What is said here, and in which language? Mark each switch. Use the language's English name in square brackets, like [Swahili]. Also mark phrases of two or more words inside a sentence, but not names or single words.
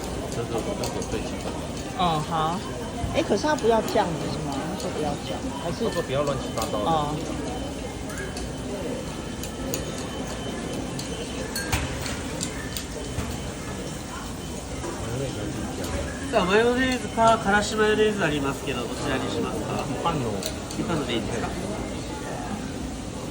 [Chinese] 就是我跟我最近的。嗯，好。哎，可是他不要酱的是吗？他说不要酱，还是他说不要乱七八糟的。哦。 [Japanese] マヨネーズいいじゃん。さあマヨネーズかからしマヨネーズありますけど、どちらにしますか？パンの。パンのでいいですか？はい、じゃあお待たせしました。